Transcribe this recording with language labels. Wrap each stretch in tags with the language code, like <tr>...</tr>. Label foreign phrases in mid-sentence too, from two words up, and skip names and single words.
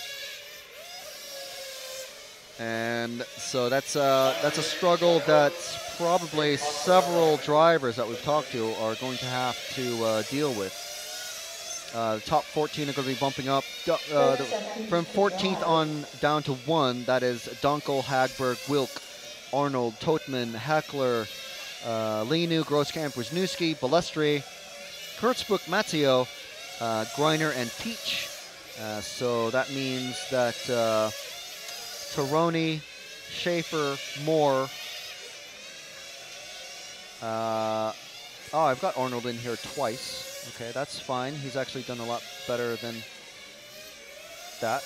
<en>And so that's a struggle that probably several drivers that we've talked to are going to have to deal with. The top 14 are going to be bumping up from 14th on down to 1. That is Donkel, Hagberg, Wilk, Arnold, Totman, Heckler, Linu, Grosskamp, Wisniewski, Balestri, Kurtzbuch, Matteo, Greiner, and Peach. So that means that Taroni, Schaefer, Moore. I've got Arnold in here twice. Okay, that's fine. He's actually done a lot better than that.</en>